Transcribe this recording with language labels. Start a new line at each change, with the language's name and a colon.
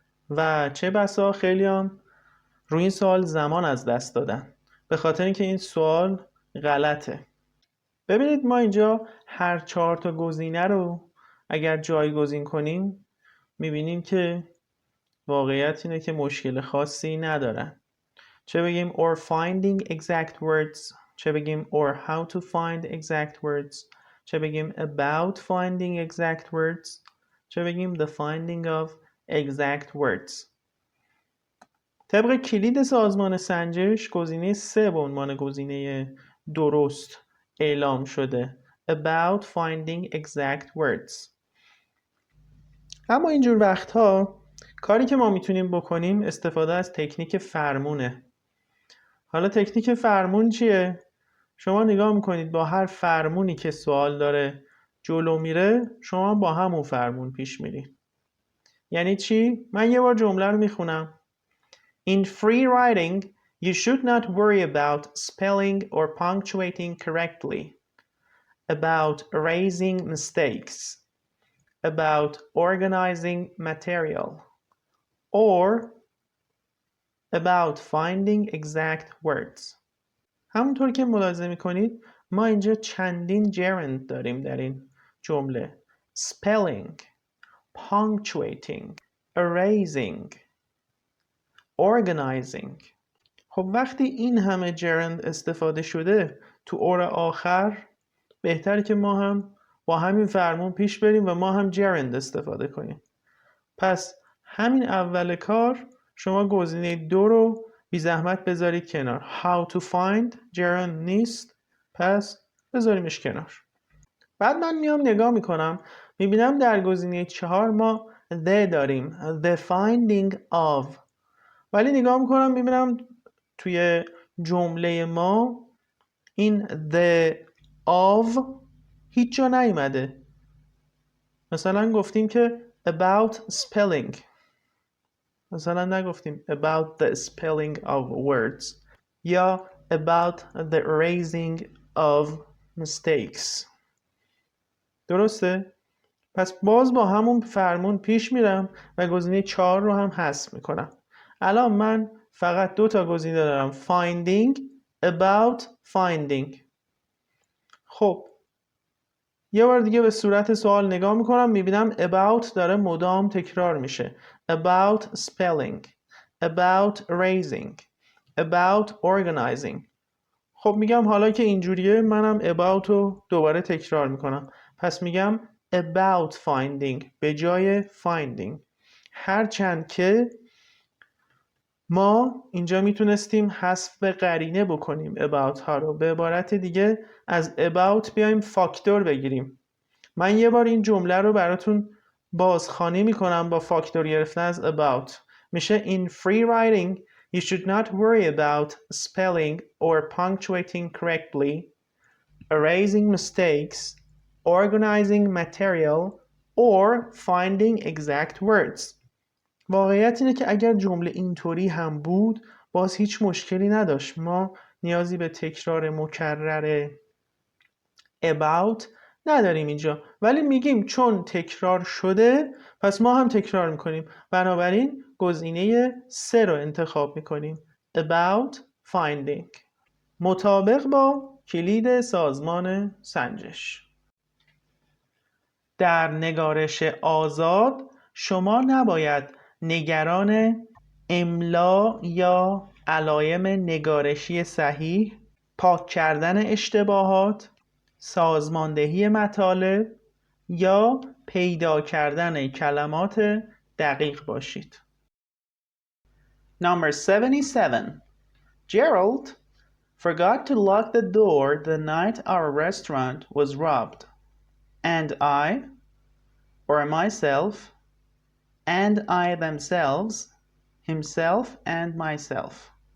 Persian: و چه بسا خیلی هم روی این سوال زمان از دست دادن به خاطر اینکه این سوال غلطه. ببینید ما اینجا هر 4 تا گزینه رو اگر جایگزین کنیم میبینیم که واقعیت اینه که مشکل خاصی ندارن. چه بگیم
English: or finding exact words، چه بگیم or how to find exact words، چه بگیم about finding exact words، چه بگیم the finding of exact words.
Persian: طبق کلید سازمان سنجش گزینه 3 به عنوان گزینه درست اعلام شده
English: about finding exact words.
Persian: اما اینجور وقتها کاری که ما میتونیم بکنیم استفاده از تکنیک فرمونه. حالا تکنیک فرمون چیه؟ شما نگاه میکنید با هر فرمونی که سوال داره جلو میره شما با همون فرمون پیش میرید. یعنی چی؟ من یه بار جمله رو میخونم.
English: In free writing, you should not worry about spelling or punctuating correctly, about erasing mistakes, about organizing material, or about finding exact words.
Persian: همونطور که ملاحظه میکنید ما اینجا چندین gerund داریم در این جمله.
English: spelling, punctuating, erasing, organizing.
Persian: خب وقتی این همه gerund استفاده شده تو اور آخر بهتره که ما هم با همین فرمون پیش بریم و ما هم gerund استفاده کنیم. پس همین اول کار شما گزینه 2 رو بی زحمت بذارید کنار.
English: How to find
Persian: gerund نیست، پس بذاریمش کنار. بعد من میام نگاه میکنم میبینم در گزینه 4 ما the داریم،
English: the finding of.
Persian: ولی نگاه میکنم میبینم توی جمله ما این the of هیچ جا نیومده. مثلا گفتیم که
English: about spelling،
Persian: مثلا نگفتیم
English: about the spelling of words
Persian: یا
English: about the erasing of mistakes.
Persian: درسته؟ پس باز با همون فرمون پیش میرم و گزینه 4 رو هم حذف میکنم. الان من فقط 2 تا گزینه دارم، finding،
English: about finding.
Persian: خب یه بار دیگه به صورت سوال نگاه میکنم میبینم about داره مدام تکرار میشه.
English: about spelling، about erasing، about organizing.
Persian: خب میگم حالا که اینجوریه منم about رو دوباره تکرار میکنم. پس میگم
English: about finding
Persian: به جای finding. هرچند که ما اینجا میتونستیم حذف قرینه بکنیم about ها رو. به عبارت دیگه از about بیایم فاکتور بگیریم. من یه بار این جمله رو براتون بازخوانی میکنم با فاکتور گرفتن از about. میشه
English: in free writing you should not worry about spelling or punctuating correctly, erasing mistakes, organizing material, or finding exact words.
Persian: واقعیت اینه که اگر جمله اینطوری هم بود باز هیچ مشکلی نداشت. ما نیازی به تکرار مکرر about نداریم اینجا، ولی میگیم چون تکرار شده پس ما هم تکرار میکنیم. بنابراین گزینه 3 رو انتخاب میکنیم
English: about finding،
Persian: مطابق با کلید سازمان سنجش. در نگارش آزاد شما نباید نگران املا یا علایم نگارشی صحیح، پاک کردن اشتباهات، سازماندهی مطالب یا پیدا کردن کلمات دقیق باشید.
English: Number 77. Gerald forgot to lock the door the night our restaurant was robbed. And I, or myself, and I themselves, himself and myself.